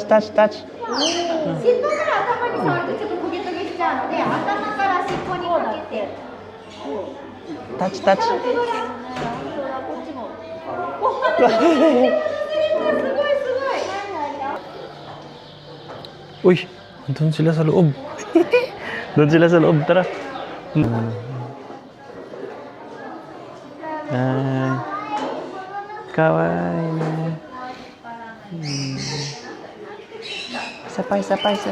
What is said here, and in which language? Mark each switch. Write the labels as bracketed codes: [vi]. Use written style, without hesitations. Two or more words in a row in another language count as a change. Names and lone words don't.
[ja] 尻尾から頭に触るとちょっとトゲトゲしちゃうので、頭から尻尾にかけて。 Touch. すごいすごい。 [tl] Uy, doon sila sa loob. Doon sila sa loob, tara. Ay. Kawaii na. Isa pa.